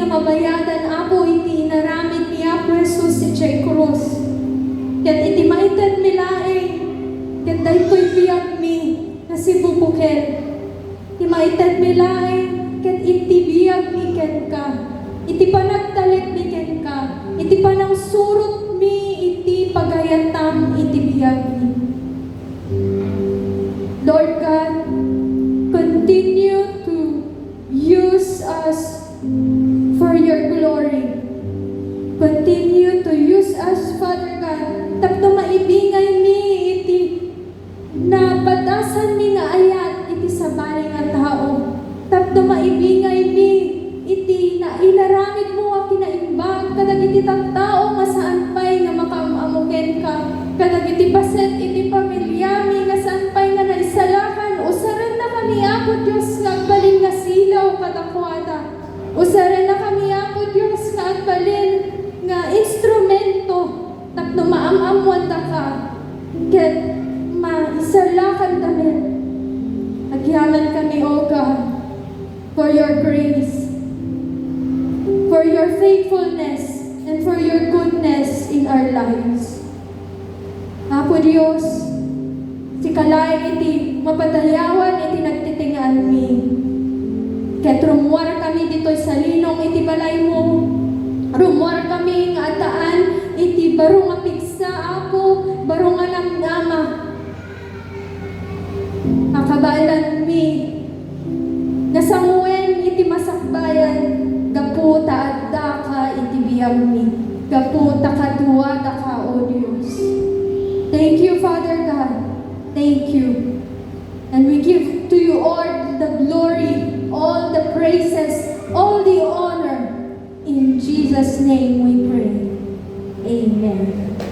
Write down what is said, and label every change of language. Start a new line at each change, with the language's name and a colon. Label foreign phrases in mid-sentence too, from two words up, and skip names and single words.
Iloko: nga mabayadan, Apo, iti inaramid ni Apo Jesus iti krus, ken iti maited mi laeng, ken daytoy biyag mi, nga si bubuken, iti maited mi laeng, ken iti biyag mi ken ka, iti panagtalit mi ken ka, iti panangsurot mi, iti pagayatam, iti biyag mi.
English: Lord God, continue to use us for your glory. Continue to use us, Father God,
Iloko: tapno maibingay mi iti napatasan mi nga ayat iti sabali nga tao. Tapno maibingay mi iti na ilaramid mo nga kinaimbag kadag iti tattao nga saan pay nga makamamuken ka. Kadag iti paset iti pamilya mi nga saan pay nga naisalakan. Usaran na kami, Apo Diyos, nga agbalin nga silaw kadakwada. Usaran na kami, Apo Diyos, nga agbalin nga instrumento tapno maamamwan da ka. Ket maisalakan dami. Agyaman kami,
English: O God, for your grace, for your faithfulness, and for your goodness in our lives.
Iloko: Apo Diyos, si kalaing iti mapadayawan iti nagtitingaan mi. Ket rumuar kami dito'y sa linong iti balay mo. Rumuar kami nga ataan iti baro nga pigsa, Apo, baro nga namnama. Akabalan mi nga sanguwen iti masakbayan, gaputa adda ka iti biyag mi, gaputa kaduwa da ka, O Diyos.
English: Thank you, Father God. Thank you. And we give to you all the glory, all the praises, all the honor. In Jesus' name we pray. Amen.